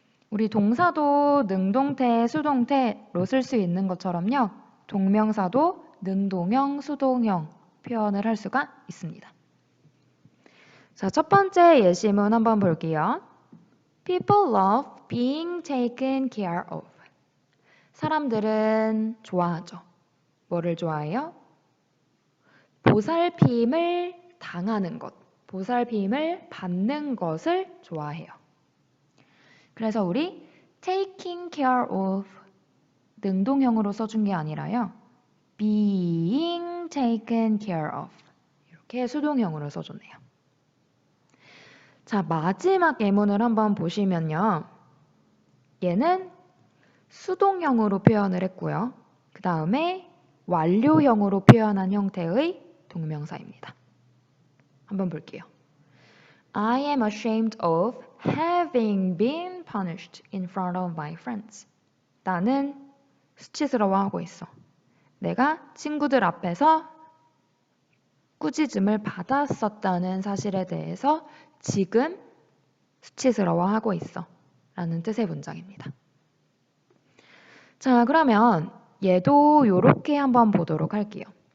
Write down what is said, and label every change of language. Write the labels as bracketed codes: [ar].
[ko] 우리 동사도 능동태, 수동태로 쓸 수 있는 것처럼요. 동명사도 능동형, 수동형 표현을 할 수가 있습니다. 자, 첫 번째 예시문 한번 볼게요. [en] People love being taken care of. [ko] 사람들은 좋아하죠. 뭐를 좋아해요? 보살핌을 당하는 것, 보살핌을 받는 것을 좋아해요. 그래서 우리 [en] taking care of [ko] 능동형으로 써준 게 아니라요. [en] being taken care of [ko] 이렇게 수동형으로 써줬네요. 자, 마지막 예문을 한번 보시면요. 얘는 수동형으로 표현을 했고요. 그 다음에 완료형으로 표현한 형태의 동명사입니다. 한번 볼게요. [en] I am ashamed of having been punished in front of my friends. [ko] 나는 수치스러워하고 있어. 내가 친구들 앞에서 꾸짖음을 받았었다는 사실에 대해서 지금 수치스러워하고 있어. 라는 뜻의 문장입니다. 자, 그러면 얘도 이렇게 한번 보도록 할게요.